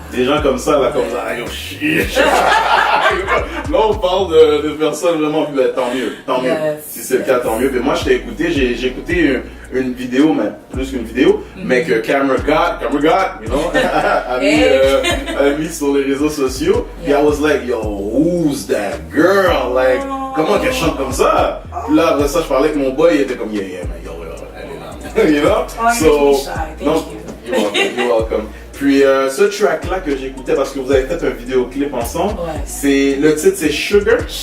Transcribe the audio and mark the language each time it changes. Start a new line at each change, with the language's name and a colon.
French: Des gens comme ça, là, comme ça, yo, shit. Là, on parle de personnes vraiment, ben, tant mieux. Si c'est le cas, tant mieux. Mais moi, je t'ai écouté, j'ai écouté une vidéo, mais plus qu'une vidéo, mais que Camera God, you know, a mis sur les réseaux sociaux.
English: Et I was like, yo, who's that girl?
French: Like, comment qu'elle chante comme ça? Puis là, après ça, je parlais avec mon boy, il était comme, yeah, man, yo, elle est là. You know?
English: Thank you. You're welcome.
French: Puis ce track-là que j'écoutais, parce que vous avez fait un vidéoclip ensemble, le titre c'est Sugar.